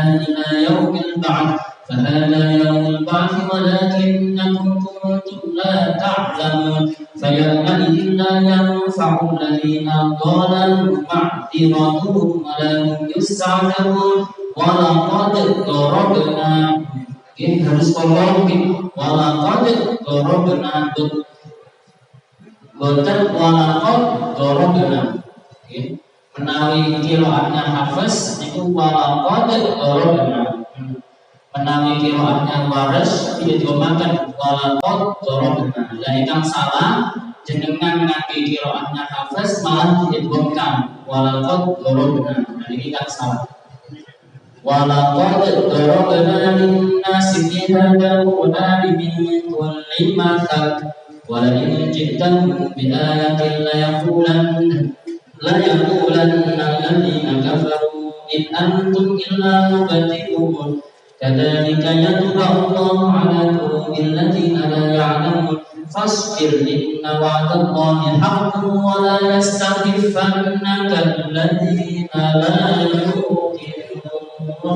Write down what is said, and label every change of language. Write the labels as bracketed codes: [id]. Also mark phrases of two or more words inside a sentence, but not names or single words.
[ar] إلى يوم البعث فهذا يوم البعث ولكنكم كنتم لا تعلمون فيومئذ لا ينفع الذين ظلموا معذرتهم ولا هم يستعتبون ولقد ضربنا [id] harus ngomong [ar] ولقد ضربنا [jv] boten [ar] ولقد ضربنا [jv] menawi kiroatnya Hafiz itu [ar] ولقد ضربنا. [jv] Menawi kiroatnya Waris [id] tidak diomakan [ar] ولقد ضربنا. [jv] Lah ingkang salah jenengan ngangge kiroatnya Hafiz [id] malah tidak dibongkar [ar] ولقد ضربنا. [id] Nah ini kan salah. [ar] ولقد ضربنا للناس في هذا القرآن من كل مثل ولئن جئتهم بآية ليقولن الذين كفروا إن أنتم إلا مبتدئون كذلك يطبع الله على قلوب الذين لا يعلمون فاصبر إن وعد الله حق ولا يستخفنك الذين لا يوقنون.